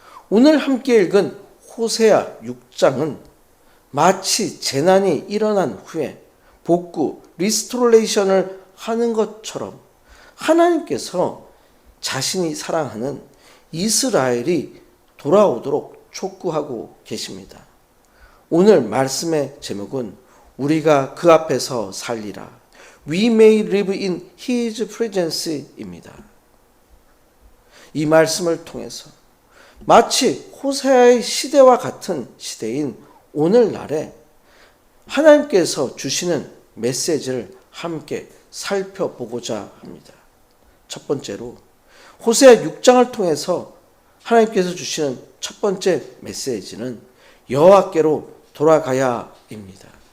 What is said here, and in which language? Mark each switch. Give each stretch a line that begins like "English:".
Korean: 오늘 함께 읽은 호세아 6장은 마치 재난이 일어난 후에 복구, 리스토레이션을 하는 것처럼 하나님께서 자신이 사랑하는 이스라엘이 돌아오도록 촉구하고 계십니다. 오늘 말씀의 제목은 우리가 그 앞에서 살리라.
English: We may live in His presence입니다.
Korean: 이 말씀을 통해서 마치 호세아의 시대와 같은 시대인 오늘날에 하나님께서 주시는 메시지를 함께 살펴보고자 합니다. 첫 번째로 호세아 6장을 통해서 하나님께서 주시는 첫 번째 메시지는 여호와께로 돌아가야입니다.